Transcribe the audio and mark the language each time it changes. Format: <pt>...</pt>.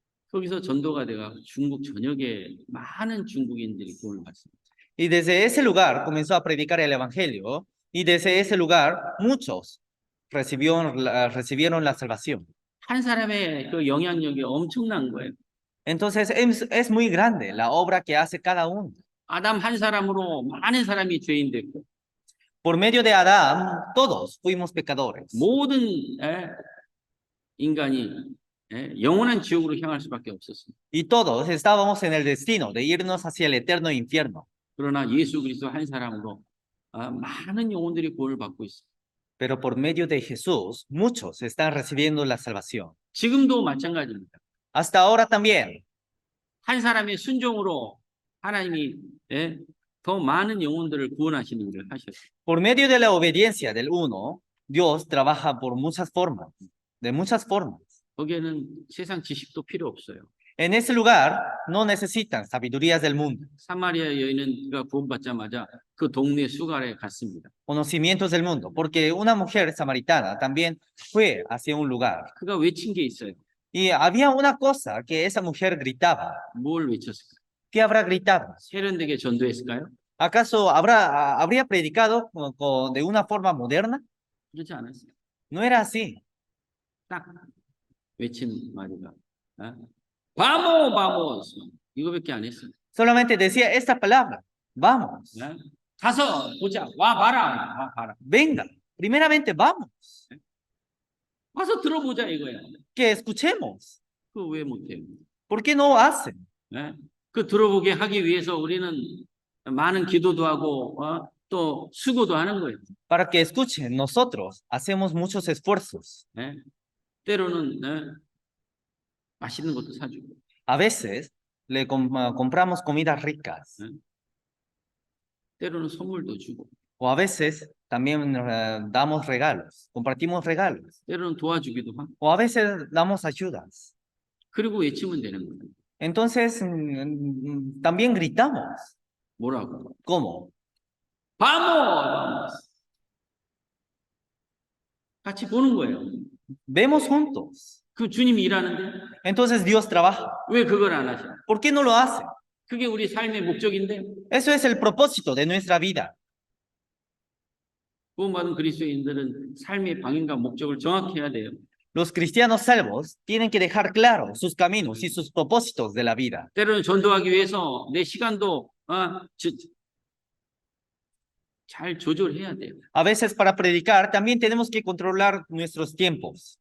<ko>거기서 전도가 돼가 중국 전역에 많은 중국인들이 구원을 받습니다.</ko> <es>y desde ese lugar comenzó a predicar el evangelio, y desde ese lugar muchos recibieron la salvación.</es> <ko>한 사람의 그 영향력이 엄청난 거예요.</ko> <es>Entonces es muy grande la obra que hace cada uno.</es> <ko>아담 한 사람으로 많은 사람이 죄인 됐고</ko> <es>Por medio de Adán, todos fuimos pecadores.</es> <ko>모든 인간이 영원한 지옥으로 향할 수밖에 없었습니다.</ko> <es>Y todos estábamos en el destino de irnos hacia el eterno infierno.</es> <ko>그러나 예수 그리스도 한 사람으로 많은 영혼들이 구원을 받고 있습니다.</ko> <es>Pero por medio de Jesús, muchos están recibiendo la salvación.</es> <ko>지금도 마찬가지입니다.</ko> <es>Hasta ahora también.</es> <ko>한 사람의 순종으로 하나님이 예, 더 많은 영혼들을 구원하시는 일을 하셨어요.</ko> <es>Por medio de la obediencia del uno, Dios trabaja por muchas formas, de muchas formas.</es> <ko>거기에는 세상 지식도 필요 없어요.</ko> <es>En ese lugar no necesitan sabidurías del mundo,</es> <ko>사마리아 여인은 구원받자마자 그 동네 수갈에 갔습니다.</ko> <es>conocimientos del mundo, porque una mujer samaritana también fue hacia un lugar.</es> <ko>그가 외친 게 있어요.</ko> <es>Y había una cosa que esa mujer gritaba.</es> <ko>뭘 외쳤을까?</ko> <es>¿Qué habrá gritado?</es> <ko>세련되게 전도했을까요?</ko> <es>¿Acaso habría predicado de una forma moderna?</es> <ko>그렇지 않았어요.</ko> <es>No era así.</es> <ko>딱 외친 말이가</ko> <es>vamos, vamos</es> <ko>이거밖에 안 했어요.</ko> <es>Solamente decía esta palabra, vamos,</es> <ko>예? 가서 보자. 와 봐라. 와 봐라.</ko> <es>venga, primeramente vamos,</es> <ko>와서 들어보자 이거야.</ko> <es>que escuchemos.</es> <ko>그거 왜 못해요?</ko> <es>¿Por qué no hacen?</es> <ko>예? 그 들어보게 하기 위해서 우리는 많은 기도도 하고 또 수고도 하는 거예요.</ko> <es>Para que escuchen, nosotros hacemos muchos esfuerzos.</es> <ko>예? 때로는 맛있는 것도 사주고</ko> <es>A veces le compramos comidas ricas</es> <ko>때로는 선물도 주고</ko> <es>o a veces también damos regalos, compartimos regalos</es> <ko>때로는 도와주기도 하고</ko> <es>o a veces damos ayudas.</es> <ko>그리고 외치면 되는 거예요.</ko> <es>Entonces también gritamos.</es> <ko>뭐라고?</ko> <es>¿Cómo? vamos, vamos.</es> <ko>같이 보는 거예요.</ko> <es>Vemos juntos.</es> <ko>그 주님이 일하는데</ko> <es>Entonces Dios trabaja.</es> <ko>왜 그걸 안 하셔?</ko> <es>¿Por qué no lo hace?</es> <ko>그게 우리 삶의 목적인데</ko> <es>Eso es el propósito de nuestra vida.</es> <ko>구원받은 그리스도인들은 삶의 방향과 목적을 정확히 해야 돼요.</ko> <es>Los cristianos salvos tienen que dejar claro sus caminos y sus propósitos de la vida.</es> <ko>때로는 전도하기 위해서 내 시간도 잘 조절해야 돼요.</ko> <es>A veces para predicar también tenemos que controlar nuestros tiempos.</es>